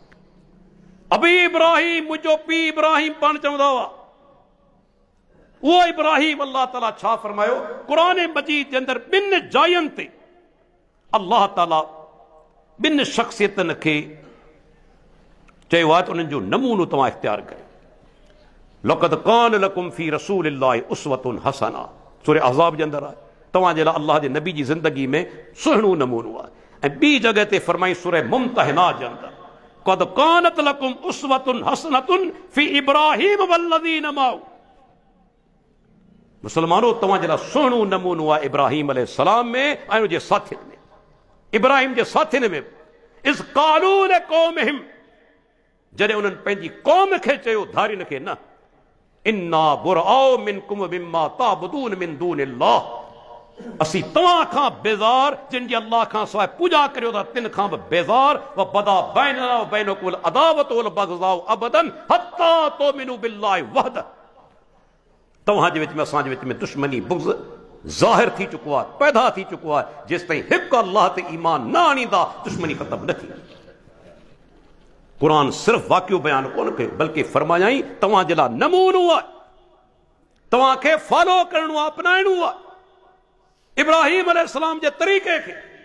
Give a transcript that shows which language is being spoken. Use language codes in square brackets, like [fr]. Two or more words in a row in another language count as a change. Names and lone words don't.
[sd] अबी इब्राहीम, मुंहिंजो पीउ इब्राहीम पाण चवंदा हुआ। उहो इब्राहीम अल्लाह ताला छा फरमायो क़ुरान मजीद जे अंदरि? 2 जायुनि ते अल्लाह ताला 2 शख़्सियतनि खे चयो आहे त उन्हनि जो नमूनो तव्हां इख्तियार कयो। [ar] لقد كان لكم في رسول الله أسوة حسنة, [sd] सूरह अहज़ाब जे अंदरि आहे। तव्हांजे लाइ अल्लाह जे नबी जी ज़िंदगी में सुहिणो नमूनो आहे। ऐं ॿी जॻह ते फरमाई सूरह मुम्तहिना जे अंदरि, [ar] قد كانت لكم أسوة حسنة في إبراهيم والذين معه. [sd] मुसलमानो, तव्हांजे लाइ सुहिणो नमूनो आहे इब्राहीम अलैहिस्सलाम में ऐं उनजे साथियुनि में। इब्राहीम जे साथियुनि में [ar] إذ قالوا لقومهم, [sd] जॾहिं उन्हनि पंहिंजी क़ौम खे चयो, धारियुनि खे न, [ar] إنا برآء منكم مما تعبدون من دون الله, [sd] असी तवां खां बेज़ार जिन जी अल्लाह खां सवाइ पूजा करियो था तिन खां भी बेज़ार [ar] وبدا بيننا وبينكم العداوة والبغضاء أبدا حتى تؤمنوا بالله وحده. [sd] तव्हां जे विच में असां जे विच में दुश्मनी बुग़्ज़ ज़ाहिर थी चुको आहे, पैदा थी चुको आहे। जेसि ताईं हिकु अल्लाह ते ईमान न आणींदा दुश्मनी ख़त्म न थी। कुरान सिर्फ़ वाक़ियो बयान कोन कयो बल्कि फरमायाई तव्हां जे लाइ नमूनो आहे, तव्हांखे फॉलो करणो आहे, अपनाइणो आहे इब्राहिम अलैहिस्सलाम जे तरीक़े खे।